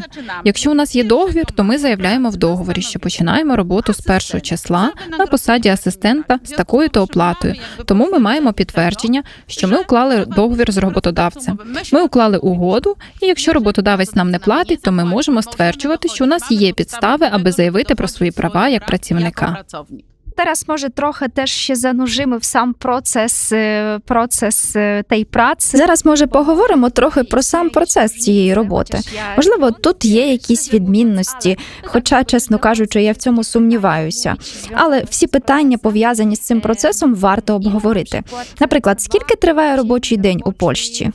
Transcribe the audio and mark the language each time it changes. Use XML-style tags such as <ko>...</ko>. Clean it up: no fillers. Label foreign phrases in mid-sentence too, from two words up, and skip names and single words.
<uk>Якщо у нас є договір, то ми заявляємо в договорі, що починаємо роботу з 1 числа на посаді асистента з такою-то оплатою. Тому ми маємо підтвердження, що ми уклали договір з роботодавцем. Ми уклали угоду, і якщо роботодавець нам не платить, то ми можемо стверджувати, що у нас є підстави, аби заявити про свої права як працівника.</uk> <pl>Teraz może trochę też się zanurzymy w sam proces tej pracy.</pl> <uk>Зараз, може, поговоримо трохи про сам процес цієї роботи. Можливо, тут є якісь відмінності, хоча, чесно кажучи, я в цьому сумніваюся. Але всі питання, пов'язані з цим процесом, варто обговорити. Наприклад, скільки триває робочий день у Польщі?</uk>